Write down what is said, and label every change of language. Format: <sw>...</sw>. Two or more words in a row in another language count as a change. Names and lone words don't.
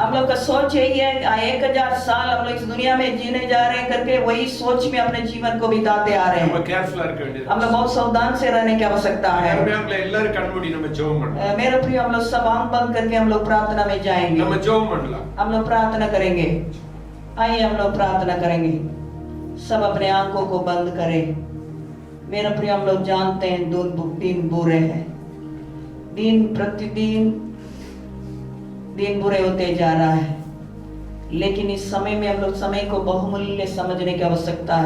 <hi>हम लोग का सोच यही है 1000 साल हम लोग इस दुनिया में जीने जा रहे हैं करके वही सोच में अपने जीवन को बिताते आ रहे</hi> <ta>நம்ம</ta> <hi>हैं।</hi> <ta>கேர்ஃபுல்லா இருக்க வேண்டியது.</ta> <hi>हम लोग बहुत सावधान से रहने की आवश्यकता है।</hi> <ta>அருமையானவர்களே, எல்லாரும் கண்மூடி நம்ம ஜெபம் பண்ணலாம்.</ta> <hi>मेरे प्रिय, हम लोग सब आंख बंद करके हम लोग प्रार्थना में जाएंगे।</hi> <ta>நம்ம ஜெபம் பண்ணலாம்.</ta> <hi>हम लोग प्रार्थना करेंगे। आइए हम लोग प्रार्थना करेंगे। सब अपने आंखों को बंद करें। मेरे प्रिय, हम लोग जानते हैं दिन बुरे हैं। दिन प्रतिदिन दिन बुरे होते जा रहा है, लेकिन इस समय में हम लोग समय को बहुमूल्य समझने की आवश्यकता है।</hi>